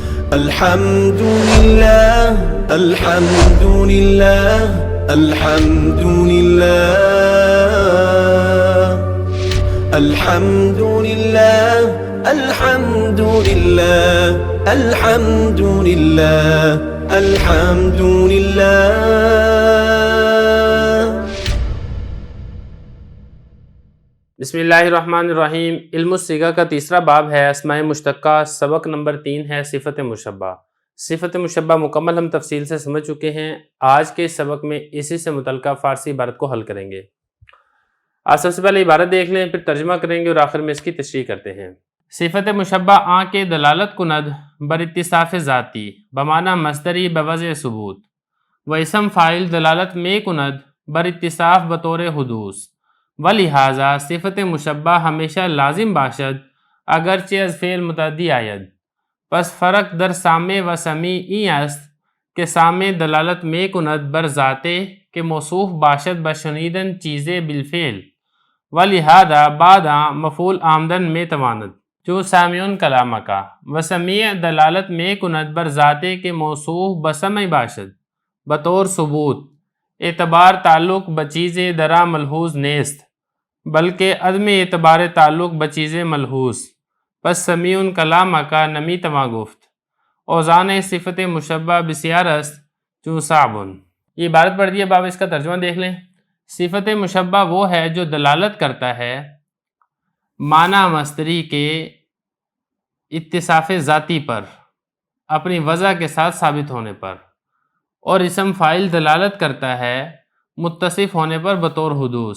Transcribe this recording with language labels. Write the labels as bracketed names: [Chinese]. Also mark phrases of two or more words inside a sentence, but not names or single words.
[Arabic] الحمد لله الحمد لله الحمد لله الحمد لله الحمد لله الحمد لله الحمد لله. بسم اللہ الرحمن الرحیم. [Urdu] علم الصیغہ کا تیسرا باب ہے اسماء مشتقہ. سبق نمبر 3 ہے صفت مشبہ. صفت مشبہ مکمل ہم تفصیل سے سمجھ چکے ہیں. آج کے سبق میں اسی سے متعلقہ فارسی عبارت کو حل کریں گے. آج سب سے پہلے عبارت دیکھ لیں، پھر ترجمہ کریں گے اور آخر میں اس کی تشریح کرتے ہیں. [Persian] صفت مشبہ آن کے دلالت کند بر اتصاف ذاتی بمعنی مصدری بوضع ثبوت و اسم فاعل دلالت میں کند بر اتصاف بطور حدوث و لہذا صفت مشبہ ہمیشہ لازم باشد اگرچہ از فعل متعدی آید. پس فرق در سامع و سمیع این است کہ سامع دلالت میں کند بر ذاتے کہ موصوف باشد بشنیدن چیزیں بالفعل و لہذا بعداں مفعول آمدن میں تواند جو [Arabic] سامعون کلامہ [Persian] کا و سمیع دلالت میں کند بر ذاتے کہ موصوف بسمع باشد بطور ثبوت اعتبار تعلق بچیز درا ملحوظ نیست بلکہ عدم اعتبار تعلق بچیز ملحوظ. پس سمیع کلام کا نمی تما گفت اوزان صفت مشبہ بسیار است چون صعبن. [Urdu] یہ عبارت پڑھ دی. اب آپ اس کا ترجمہ دیکھ لیں. صفت مشبہ وہ ہے جو دلالت کرتا ہے معنی مصدری کے اتصاف ذاتی پر اپنی وضع کے ساتھ ثابت ہونے پر، اور اسم فاعل دلالت کرتا ہے متصف ہونے پر بطور حدوث.